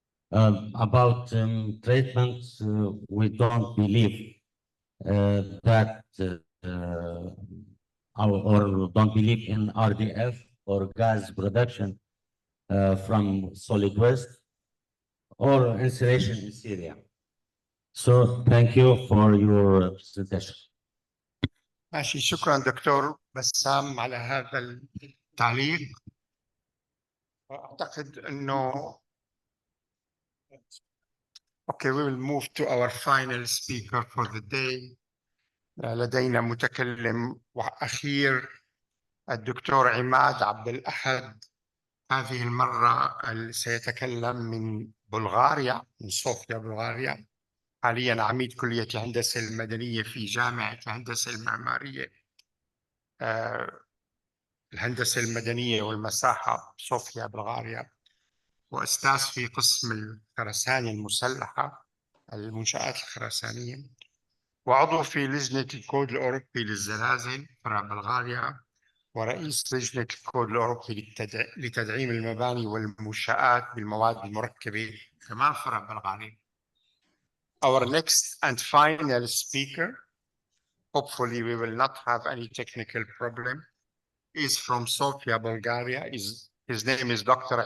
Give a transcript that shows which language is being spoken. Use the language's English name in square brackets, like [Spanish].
[English] About treatment, we don't believe that or don't believe in RDF or gas production from solid waste or incineration in Syria. So thank you for your presentation. [Arabic] ماشي، شكرا دكتور بسام على هذا التعليق. أعتقد أنه [English] Okay, we will move to our final speaker for the day. [Arabic] لدينا متكلم أخير الدكتور عماد عبد الأحد. هذه المرة سيتكلم من بلغاريا، من صوفيا بلغاريا. حاليا عميد كلية الهندسة المدنية في جامعة الهندسة المعمارية، الهندسة المدنية والمساحة صوفيا بلغاريا، وأستاذ في قسم الخرسانة المسلحة، المنشآت الخرسانية، وعضو في لجنة الكود الأوروبي للزلازل فرع بلغاريا، ورئيس لجنة الكود الأوروبي لتدعيم المباني والمنشآت بالمواد المركبة كمان فرع بلغاريا. [English] Our next and final speaker, hopefully we will not have any technical problem, is from Sofia, Bulgaria. His name is Dr.